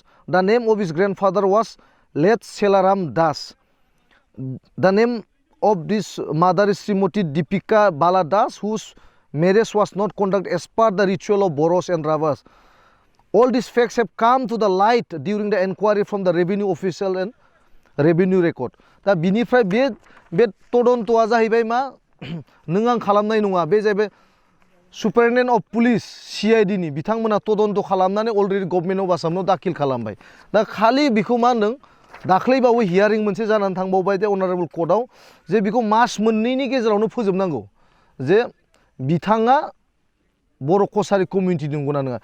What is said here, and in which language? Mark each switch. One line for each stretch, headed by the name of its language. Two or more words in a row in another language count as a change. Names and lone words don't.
English: The name of his grandfather was late Selaram Das. The name of this mother is Srimati Deepika Bala Das, whose marriage was not conducted as per the ritual of Boros and Ravas. All these facts have come to the light during the inquiry from the revenue official and revenue record.
Bodo: दा बिनिफ्राय बे तदन्तआ जाहैबाय मा नों आं खालामनाय नङा, बे जाहैबाय
English: Superintendent of Police CID
Bodo: नि बिथांमोना तदन्त खालामनानै
English: already Government of Assam
Bodo: दाखिल खालामबाय। दा खालि बेखौ मा होनदों दाख्लैबावै हियारिं मोनसे जानानै थांबावबाय
English: the honourable court
Bodo: जे बेखौ मास मोननैनि गेजेरावनो फोजोबनांगौ जे बिथाङा बर' कसारि कमिउनिटि नंगौना नङा।